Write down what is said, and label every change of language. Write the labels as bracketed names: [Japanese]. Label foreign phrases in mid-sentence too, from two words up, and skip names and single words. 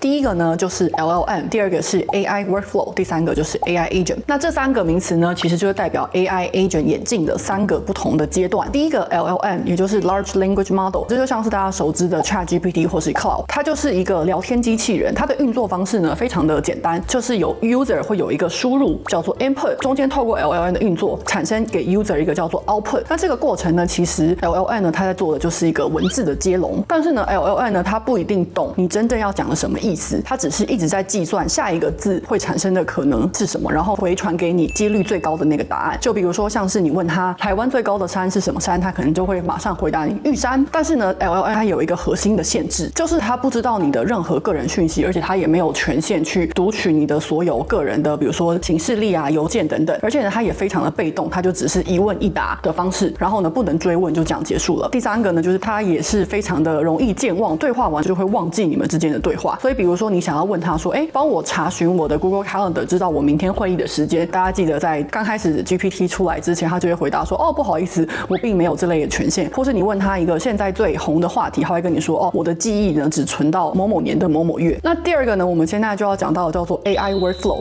[Chinese] 第一個呢就是 LLM， 第二個是 [English] AI Workflow， [Chinese] 第三個就是 [English] AI Agent。 [Chinese] 那這3個名詞呢，其實就是代表 [English] AI Agent [Chinese] 演進的3個不同的階段。第一個 LLM， 也就是 [English] Large Language Model， [Chinese] 這就像是大家熟知的 ChatGPT 或是 Cloud， 它就是一個聊天機器人。它的運作方式呢非常的簡單，就是有 user 會有一個輸入叫做 input， 中間透過 LLM 的運作產生給 user 一個叫做 output。那這個過程呢，其實 LLM 呢它在做的就是一個文字的接龍，但是呢 LLM 呢它不一定懂你真正要講的什麼意思，它只是一直在計算下一個字會產生的可能是什麼，然後回傳給你幾率最高的那個答案。就比如說像是你問他台灣最高的山是什麼山，他可能就會馬上回答你玉山。但是呢 LLM 它有一個核心的限制，就是它不知道你的任何個人讯息，而且它也沒有权限去读取你的所有個人的，比如說行事历啊、郵件等等。而且呢，它也非常的被動，它就只是一問一答的方式，然後呢，不能追問，就這樣結束了。第3個呢，就是它也是非常的容易健忘，對話完就會忘記你們之間的對話。所以，比如說你想要問他說，幫我查詢我的 Google Calendar， 知道我明天會議的時間。大家記得在剛開始 GPT 出來之前，他就會回答說，不好意思，我並沒有這類的權限。或是你問他一個現在最紅的話題，他會跟你說，我的記憶呢只存到某某年的某某月。那第2個呢，我們現在就要講到的叫做 [English] AI Workflow。